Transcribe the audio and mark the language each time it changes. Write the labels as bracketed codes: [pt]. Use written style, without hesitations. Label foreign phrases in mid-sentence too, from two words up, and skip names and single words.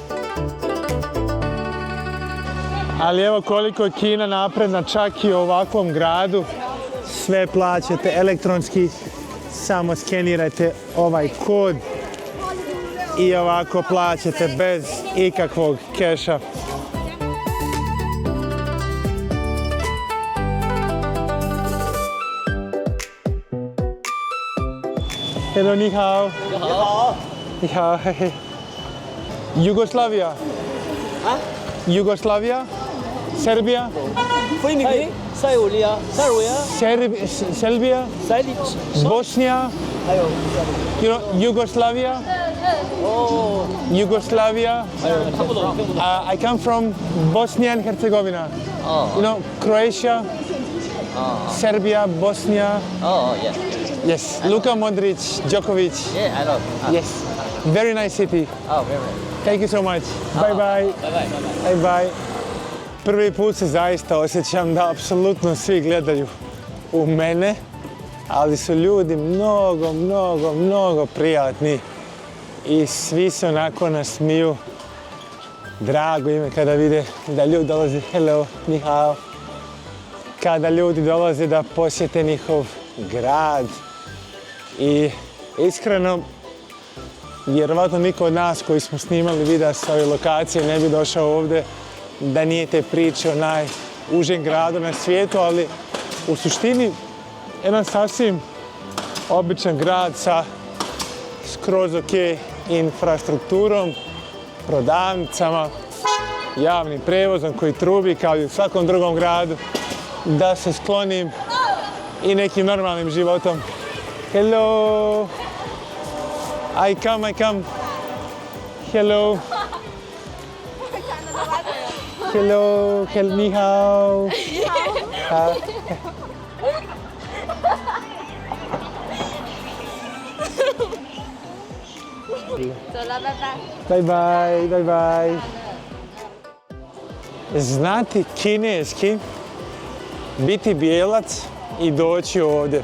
[bs] Ali evo koliko je Kina napredna čak i u ovakvom gradu. Sve plaćate elektronski, samo skenirajte ovaj kod i ovako plaćate bez ikakvog keša. [zh] Hello, 你好. 你好. 你好. [en] Yugoslavia. Ah? Yugoslavia? Serbia? Hey, Serbia. Serbia? Bosnia? You know, Yugoslavia? Oh. Yugoslavia? I come from Bosnia and Herzegovina. Oh. You know, Croatia? Serbia, Bosnia? Oh, yeah. Yes, Luka Modric, Djokovic. Yeah, I know. Yes, very nice city. Oh, very nice. Thank you so much. Bye bye. Bye bye. Bye. [bs] Prvi put se zaista osjećam da apsolutno svi gledaju u mene, ali su ljudi mnogo prijatni i svi se onako nasmiju. Drago im je kada vide da ljudi dolaze, [zh] hello, 你好. [bs] Kada ljudi dolaze da posjete njihov grad i iskreno Vjerovatno niko od nas koji smo snimali videa sa ove lokacije ne bi došao ovdje da nije te priče o najužem gradu na svijetu, ali u suštini jedan sasvim običan grad sa skroz ok infrastrukturom, prodavnicama, javnim prevozom koji trubi kao i u svakom drugom gradu, da se sklonim i nekim normalnim životom. [en] Hello! I come. Hello! Hello, [zh] 你好. Ha. [en] Bye bye. [bs] Znati kineski, biti bijelac i doći ovdje.